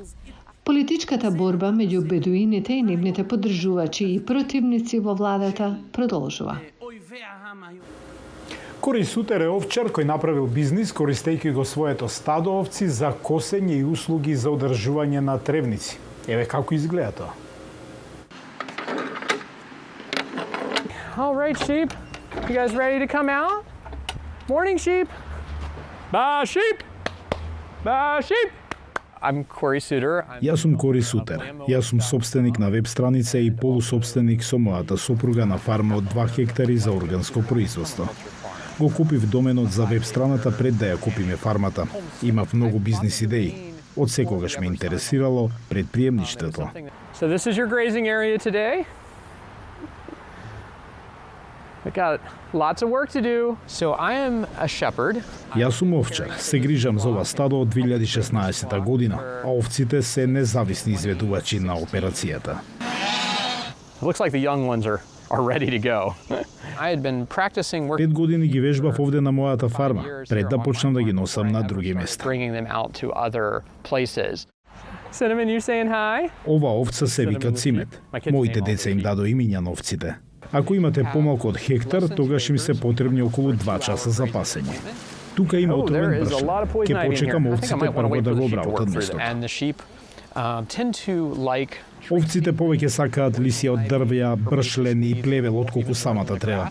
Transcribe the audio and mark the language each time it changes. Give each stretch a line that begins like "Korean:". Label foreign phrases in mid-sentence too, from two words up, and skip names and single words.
Macedonian: Политичката борба меѓу бедуините и нивните поддржувачи и противници во владата продолжува. Кори Сутер е овчар кој направил бизнис користејќи го своето стадо овци за косење и услуги за одржување на тревници. Еве како изгледа тоа.
English: All right, sheep. You guys ready to come out? Morning, sheep. Ba sheep. Ba sheep. I'm Corey Suter.
Macedonian: Јас сум Кори Сутер. Јас сум собственик на веб страница и полусобственик со мојата сопруга на фарма од 2 хектари за органско производство. Го купив доменот за веб страната пред да ја купиме фармата. Имав многу бизнис идеи. Од секогаш ме интересирало предприемништвото.
English: So this is your grazing area today. We got lots of work to do. So I am a shepherd.
Macedonian: Јас сум овчар. Се грижам за ова стадо од 2016 година, а овците се независни изведувачи на операцијата.
English: It looks like the young ones are ready to go. I had been practicing work.
Macedonian: 5 години ги вежбав овде на мојата фарма, пред да почнам да ги носам на други места.
English: Bringing them out to other places. Cinnamon, you saying hi?
Macedonian: Ова овца се вика Цимет. Моите деца им дадо имиња на овците. Ако имате помалку од хектар, тогаш им се потребни околу 2 часа за пасење. Тука има отровен бршен. Ке почекам овците прво да го обработат местото. Овците повеќе сакаат лисија од дрвја, бршлен и плевел отколку самата трева.